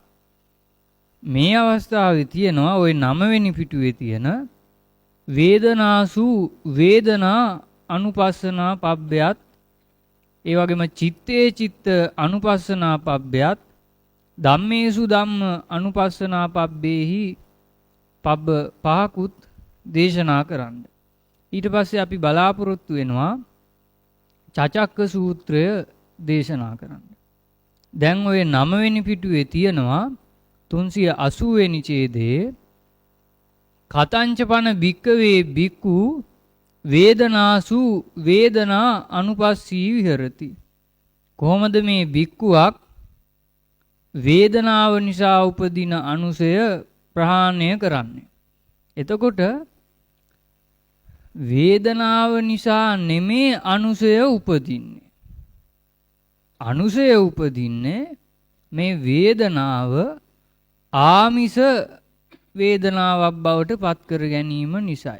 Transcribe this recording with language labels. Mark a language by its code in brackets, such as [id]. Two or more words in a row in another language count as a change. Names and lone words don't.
[si] මේ අවස්ථාවේ තියෙනවා ওই 9 වෙනි පිටුවේ තියෙන [pi] වේදනාසු වේදනා අනුපස්සනා පබ්බයත්, [si] ඒ වගේම [pi] චිත්තේ චිත්ත අනුපස්සනා පබ්බයත්, ධම්මේසු ධම්ම අනුපස්සනා පබ්බේහි පබ්බ පහකුත් [si] දේශනා කරන්න. ඊට පස්සේ අපි බලාපොරොත්තු වෙනවා චචක්ක සූත්‍රය දේශනා කරන්න. දැන් ඔය 9 වෙනි පිටුවේ තියෙනවා 380 වෙනි ඡේදයේ [pi] කතංචපන භික්කවේ භික්ඛු වේදනාසු වේදනා අනුපස්සී විහෙරති. [si] කොහොමද මේ භික්ඛුවක් වේදනාව නිසා උපදින අනුසය ප්‍රහාණය කරන්නේ? එතකොට වේදනාව නිසා නෙමේ අනුසය උපදින්නේ. අනුසය උපදින්නේ මේ වේදනාව ආමිස වේදනාවක් බවට පත් කර ගැනීම නිසායි.